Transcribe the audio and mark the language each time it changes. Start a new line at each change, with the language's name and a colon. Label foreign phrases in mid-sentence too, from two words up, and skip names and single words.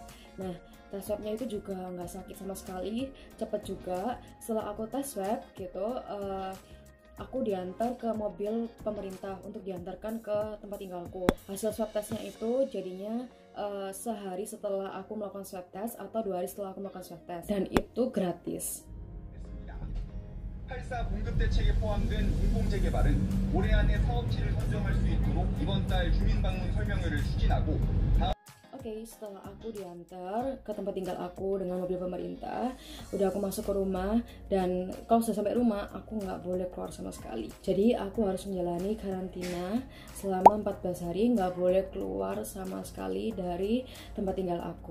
Indonesian: Nah, tes swabnya itu juga nggak sakit sama sekali, cepet juga. Setelah aku tes swab gitu, aku diantar ke mobil pemerintah untuk diantarkan ke tempat tinggalku. Hasil
English: swab testnya
Indonesian: itu jadinya sehari setelah aku melakukan
English: swab test
Indonesian: atau 2 hari setelah aku melakukan
English: swab test,
Indonesian: dan itu gratis.
Korean: 8사 공급 대책에 포함된 공공재개발은 올해 안에 사업지를 선정할 수 있도록 이번 달 주민방문 설명회를 추진하고
Indonesian: Oke, setelah aku diantar ke tempat tinggal aku dengan mobil pemerintah, udah aku masuk ke rumah, dan kalau sudah sampai rumah, aku nggak boleh keluar sama sekali. Jadi aku harus menjalani karantina selama 14 hari, nggak boleh keluar sama sekali dari tempat tinggal aku.